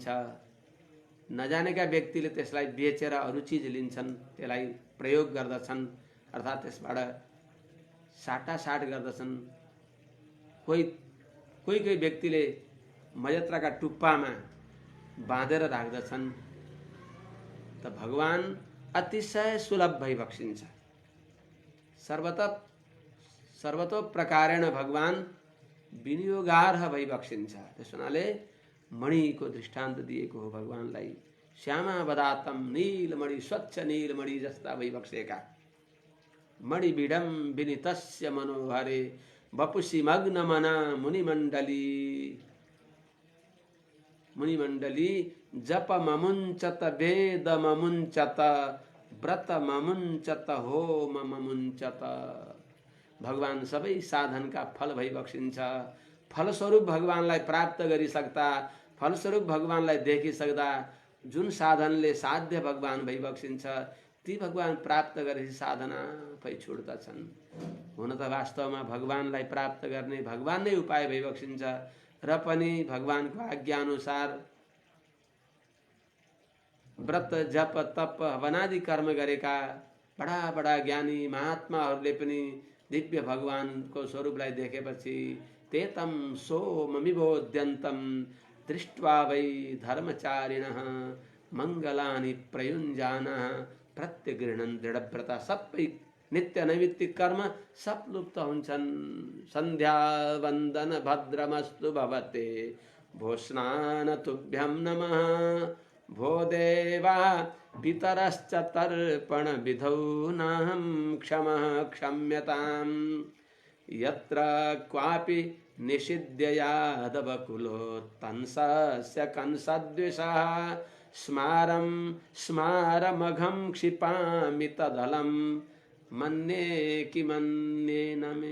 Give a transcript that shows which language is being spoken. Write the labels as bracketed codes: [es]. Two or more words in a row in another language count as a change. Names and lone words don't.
[ne] नजानेका व्यक्तिले त्यसलाई बेचेर अरू चिज लिन्छन्, त्यसलाई प्रयोग गर्दछन्, अर्थात् त्यसबाट साटासाट गर्दछन्। कोही व्यक्तिले मजत्राका टुप्पामा बाँधेर राख्दछन्। त भगवान अतिशय सुलभ भइबक्सिन्छ। [sa] सर्वतो प्रकारेण [ne] भगवान विनियोगार्ह भइबक्सिन्छ। त्यस हुनाले मणिको दृष्टान्त दिएको हो भगवानलाई। श्यामावदातम, नीलमणि, स्वच्छ नीलमणि जस्ता भइबक्सेका। [sa] मणिबिडम विनितस्य मनोहरे वपुषि मग्न मना मुनिमण्डली। मुनिमण्डली जप ममुञ्चत वेद ममुञ्चत व्रत ममुञ्चत होम ममुञ्चत। [ne] भगवान सबै साधनका फल भइबक्सिन्छ। फलस्वरूप भगवानलाई प्राप्त गरिसक्दा, फलस्वरूप भगवानलाई देखिसक्दा जुन साधनले साध्य भगवान भइबक्सिन्छ ती भगवान प्राप्त गरेपछि साधना पै छुट्दछन्। हुन त वास्तवमा भगवानलाई प्राप्त गर्ने भगवान नै उपाय भइबक्सिन्छ र पनि भगवानको आज्ञा अनुसार व्रत जप तप हवनादि कर्म गरेका बडा बडा ज्ञानी महात्माहरूले पनि दिव्य भगवानको स्वरूपलाई देखेपछि [sa] तेतम सोममिबोध्यन्तम दृष्ट्वा वै धर्मचारिणः मङ्गलानि प्रयुञ्जानः प्रत्यगृह्णन् दृढव्रता। [ne] सबै नित्य नैमित्तिक कर्म सब लुप्त हुन्छन्। [sa] सन्ध्या वन्दन भद्रमस्तु भवते भो स्नान तुभ्यं नमः भो देवा पितरश्च तर्पण विधौ नाहं क्षमः क्षम्यताम्। यत्र क्वापि निषिध्य यादवकुलोत्तंसस्य कंसद्विषः स्मारं स्मारमघं क्षिपामि तदलं मन्ये किमन्येन मे।